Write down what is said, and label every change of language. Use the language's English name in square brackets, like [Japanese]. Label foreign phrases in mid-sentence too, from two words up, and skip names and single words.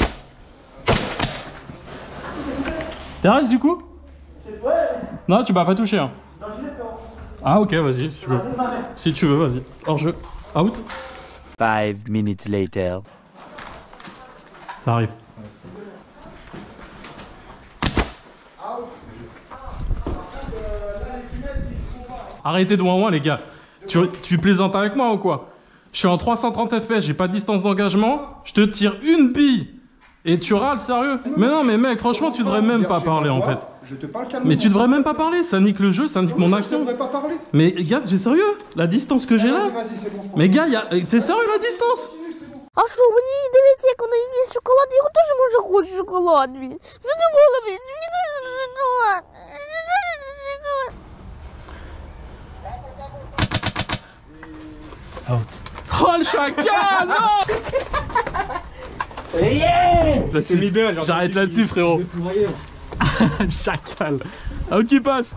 [French] T'es reste du coup? Non, tu m'as pas touché. Hein. Ah ok, vas-y, si tu veux. Si tu veux, vas-y. Hors jeu. Out. [English] 5 minutes later. [French] Ça arrive. Arrêtez de ouin les gars. Tu plaisantes avec moi ou quoi? Je suis en 330 fps, j'ai pas de distance d'engagement. Je te tire une bille. Et tu râles, sérieux? Mais non, mais mec, franchement, tu devrais même pas parler en fait. Je te parle calmement. Mais tu devrais même pas parler, ça nique le jeu, ça nique mon action. Je devrais pas parler. Mais gars, t'es sérieux? La distance que j'ai là? Vas-y, c'est bon. Mais gars, t'es sérieux la distance? [Ukrainian] А що, мені дивіться, як вона їсть шоколад, я теж може хочу шоколад, блін. Задумала, блін, мені дуже шоколад. [French] Oh le chacal, non! J'arrête là-dessus, frérot. Chacal. Out qui passe.